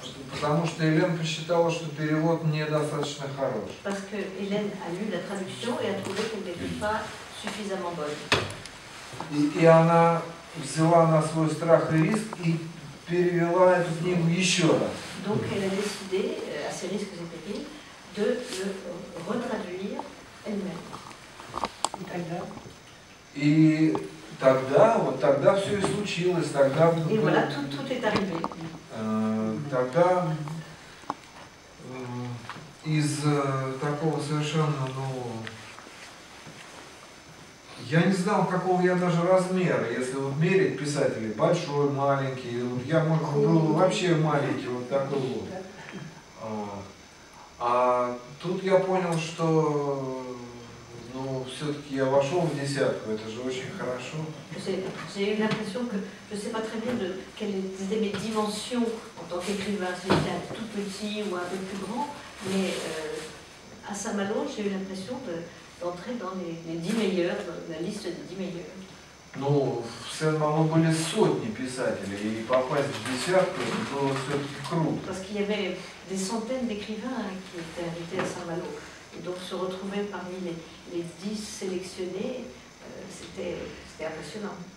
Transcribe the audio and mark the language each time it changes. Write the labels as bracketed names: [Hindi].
[Russian] Потому что Елена посчитала, что перевод недостаточно хорош. [French] Parce que Hélène a lu la traduction et a trouvé qu'elle n'était pas suffisamment bonne. [Russian] И она взяла на свой страх и риск и перевела эту книгу еще раз. [French] Donc elle a décidé, à ses risques et périls, de le retraduire elle-même. [Russian] И тогда все и случилось. Тогда, [French] et voilà, tout est arrivé. [Russian] Тогда из такого совершенно, я не знал, какого я даже размера, если вот мерить писателей, большой, маленький, я был вообще маленький, вот такой вот. А тут я понял, что все-таки я вошел в десятку, это же очень хорошо. [French] J'ai eu l'impression que, je ne sais pas très bien quelles étaient mes dimensions en tant qu'écrivain, si j'étais un tout petit ou un peu plus grand, mais à Saint-Malo, j'ai eu l'impression d'entrer dans les 10 meilleurs, dans la liste des 10 meilleurs. [Russian] В Сен-Мало были сотни писателей, и попасть в десятку было все-таки круто. [French] Parce qu'il y avait des centaines d'écrivains qui étaient invités à Saint-Malo. Et donc se retrouver parmi les 10 sélectionnés, c'était impressionnant.